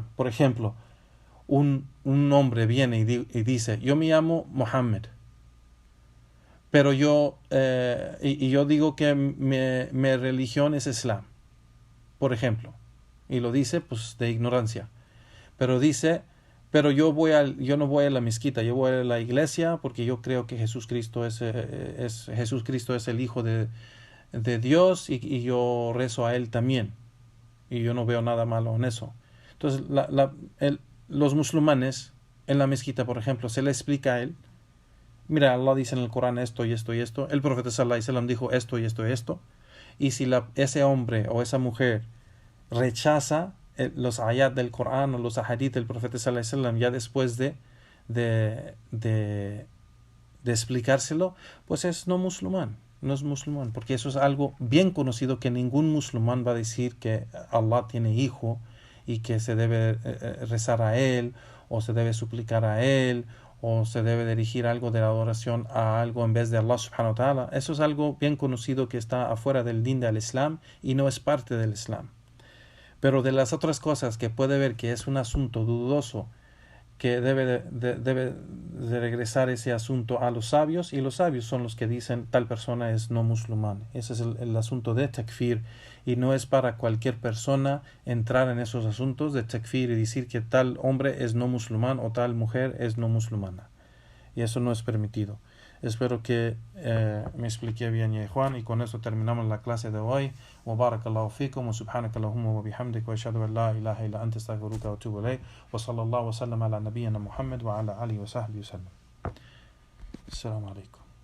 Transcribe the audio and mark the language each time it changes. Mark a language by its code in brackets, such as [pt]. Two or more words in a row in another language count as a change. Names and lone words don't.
[es] Por ejemplo, un hombre viene y dice, yo me llamo Mohammed, pero yo digo que mi religión es Islam, por ejemplo, y lo dice pues de ignorancia, pero dice, pero yo no voy a la mezquita, yo voy a la iglesia porque yo creo que Jesucristo es el Hijo de Dios, y yo rezo a él también, y yo no veo nada malo en eso. Entonces los musulmanes en la mezquita, por ejemplo, se le explica a él mira, Allah dice en el Corán esto y esto y esto, el profeta [ar] صلى الله عليه وسلم [es] dijo esto y esto y esto, y si ese hombre o esa mujer rechaza los ayat del Corán o los ahadith del profeta [ar] صلى الله عليه وسلم [es] ya después de, de, de explicárselo, pues es no musulmán. No es musulmán, porque eso es algo bien conocido, que ningún musulmán va a decir que Allah tiene hijo y que se debe rezar a él, o se debe suplicar a él, o se debe dirigir algo de la adoración a algo en vez de Allah [ar] سبحانه وتعالى. [es] Eso es algo bien conocido que está afuera del din del Islam y no es parte del Islam. Pero de las otras cosas que puede ver que es un asunto dudoso, que debe de regresar ese asunto a los sabios, y los sabios son los que dicen tal persona es no musulmán. Ese es el asunto de takfir, y no es para cualquier persona entrar en esos asuntos de takfir y decir que tal hombre es no musulmán o tal mujer es no musulmana, y eso no es permitido. Espero que me expliqué bien, ya Juan, y con eso terminamos la clase de hoy. [ar] وبارك الله فيكم وسبحانك اللهم وبحمدك وأشهد أن لا إله إلا أنت أستغفرك وأتوب إليك وصلى الله وسلم على نبينا محمد وعلى آله وصحبه وسلم. السلام عليكم.